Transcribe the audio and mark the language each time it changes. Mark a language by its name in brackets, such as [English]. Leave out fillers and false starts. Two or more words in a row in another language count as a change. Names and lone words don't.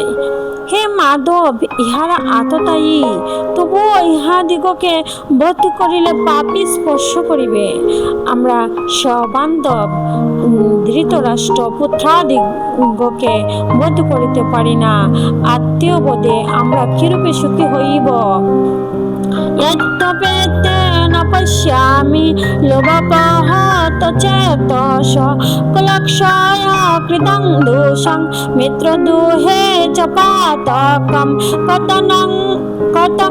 [Bangla] হে মাধব, ইহারা আততায়ী, তবুও ইহাদিগকে বধ করিলে পাপী স্পর্শ করিবে। আমরা সবান্ধব ধৃতরাষ্ট্র পুত্রাদিগকে বধ করিতে পারি না, আত্মীয় বোধে আমরা কিরূপে সুখী হইব? [Sanskrit] यद्यपेतेन पश्यामि लोभपहत चेतस, कुलक्षय कृतं दोषं मित्रदुहे च पातकं, कथं